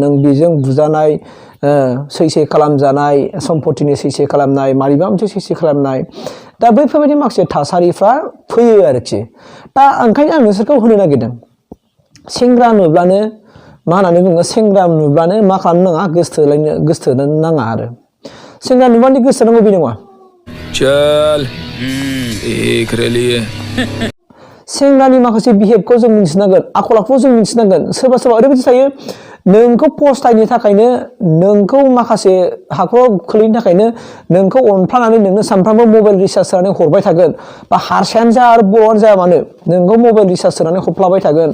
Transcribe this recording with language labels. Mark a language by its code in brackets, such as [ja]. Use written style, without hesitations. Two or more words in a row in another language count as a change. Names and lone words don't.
[brx] नों बेजों बुजानाय, सैसे खालामजानाय, सम्पतिनि सैसे खालामनाय, मानिबा मोनसे सैसे खालामनाय, दा बैफोरबायदि माखासे थासारिफ्रा फैयो आरोखि। दा ओंखायनो आं नोंसोरखौ होनो नागिरदों, सेंग्रा नुब्लानो मा होननानै बुङो, सेंग्रा नुब्लानो मा खालामनो नाङा, गोसोथोनो नाङा आरो। सेंग्रा नुब्लानो गोसोथोनांगौ बे नङा। [hi] चल देख रही [brx] सेंग्रानि माखासे बिहेभखौ जों मिन्थिनांगोन, आखल आखुखौ जों मिन्थिनांगोन। सोरबा सोरबा ओरैबायदि थायो, नोंखौ फस्थायनो थाखायनो, नोंखौ माखासे हाखराव खोलैनो थाखायनो नोंखौ अनफ्लानानै नोंनो सानफ्रामबो [en] mobile recharge [brx] सोनानै हरबाय थागोन। बा हारसायानो जा आरो बर'आनो जाया मानो नोंखौ [en] mobile recharge [brx] सोनानै हरफ्लाबाय थागोन।